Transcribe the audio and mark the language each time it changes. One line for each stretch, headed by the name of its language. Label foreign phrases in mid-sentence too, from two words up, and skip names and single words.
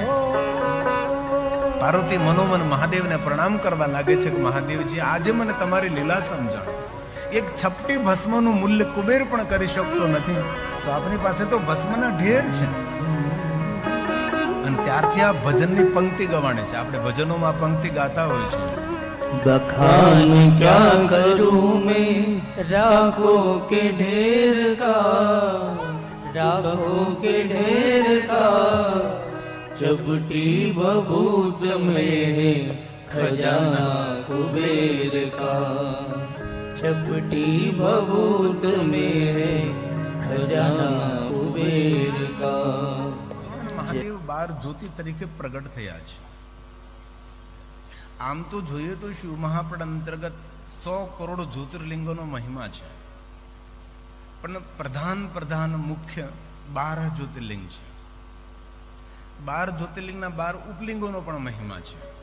Gujarati: પાર્વતી મનોમન મહાદેવને પ્રણામ કરવા લાગે છે કે મહાદેવજી, આજે મને તમારી લીલા સમજાણો. એક છપટી ભસ્મનું મૂલ્ય કુબેર પણ કરી શકતો નથી, તો આપની પાસે તો ભસ્મના ઢેર છે. અને ત્યારથી આ ભજનની પંક્તિ ગવાણે છે. આપણે ભજનોમાં પંક્તિ ગાતા હોય છે,
Hindi: बखान क्या करूं मैं राखो के ढेर का, राखो के ढेर का, चपटी बबूत में खजाना कुबेर का, चपटी बबूत में खजाना कुबेर का.
Gujarati: મહાદેવ 12 જ્યોતિ તરીકે પ્રગટ થયા છે. આમ તો જોઈએ તો શિવ મહાપડ અંતર્ગત 100 કરોડ જ્યોતિર્લિંગોનો મહિમા છે, પણ પ્રધાન મુખ્ય 12 જ્યોતિર્લિંગ છે. 12 જ્યોતિર્લિંગના 12 ઉપલિંગોનો પણ મહિમા છે.